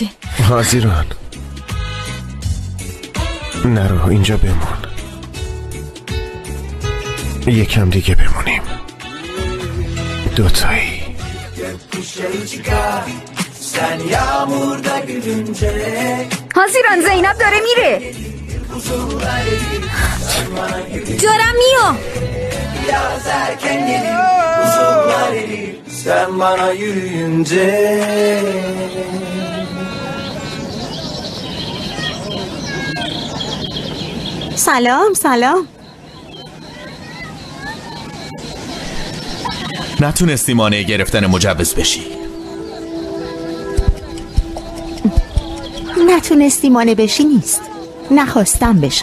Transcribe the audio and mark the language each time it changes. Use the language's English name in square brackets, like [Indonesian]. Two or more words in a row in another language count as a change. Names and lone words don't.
[Persian] حاضران نرو، اینجا بمون، یکم دیگه بمونیم، دوتایی. حاضران زینب داره میره. دارم میام. [Turkish] Sen bana yürüyünce [Persian] سلام. نتونستی مانع گرفتن مجوز بشی. نتونستی مانع بشی نیست، نخواستم بشم.